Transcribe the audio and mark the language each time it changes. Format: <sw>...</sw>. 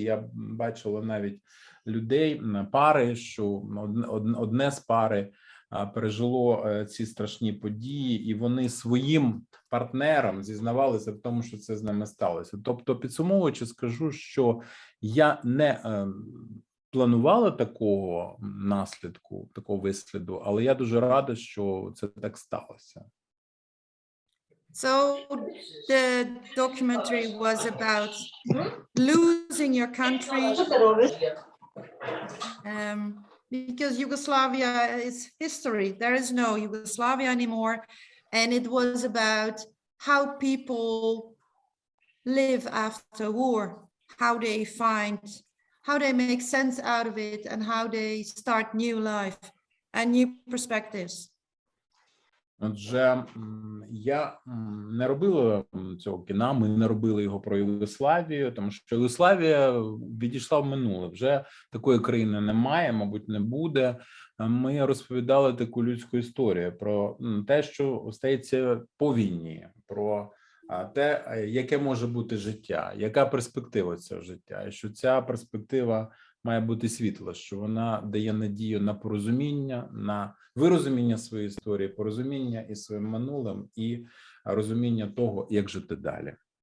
<uk>Я бачила навіть людей, пари, що одне з пари пережило ці страшні події, і вони своїм партнерам зізнавалися в тому, що це з ними сталося. Тобто, підсумовуючи, скажу, що я не планувала такого наслідку, такого висліду, але я дуже рада, що це так сталося.</uk> <en>So the documentary was about losing your country, because Yugoslavia is history. There is no Yugoslavia anymore. And it was about how people live after war, how they make sense out of it, and how they start new life and new perspectives.</en> <uk>Отже, я не робила цього кіна, ми не робили його про Югославію, тому що Югославія відійшла в минуле. Вже такої країни немає, мабуть, не буде. Ми розповідали таку людську історію про те, що стається по війні, про те, яке може бути життя, яка перспектива цього життя, і що ця перспектива має бути світла, що вона дає надію на порозуміння, на вирозуміння своєї історії, порозуміння із своїм минулим і розуміння того, як жити далі.</uk>